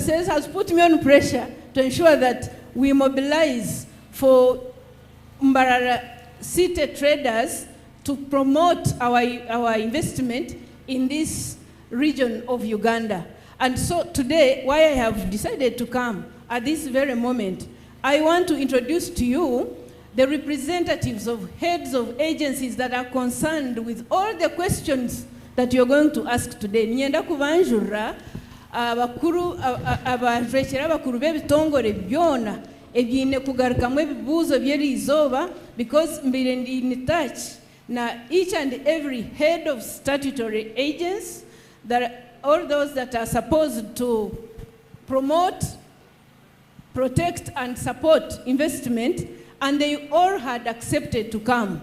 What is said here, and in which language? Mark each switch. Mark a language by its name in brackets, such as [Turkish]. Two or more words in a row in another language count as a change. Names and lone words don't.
[English] Says has put me on pressure to ensure that we mobilize for Mbarara City traders to promote our investment in this region of Uganda. And so today, why I have decided to come at this very moment, I want to introduce to you the representatives of heads of agencies that are concerned with all the questions that you're going to ask today. [Nyankole] Nienda kubanjura abakuru abajrekera abakuru b'ebitongore byona ebyine kugarukamu ebibuuzo by'erizooba [English] because [Nyankole] mbire ndi [English] in touch na each and every head of statutory agents, that all those that are supposed to promote, protect and support investment, and they all had accepted to come.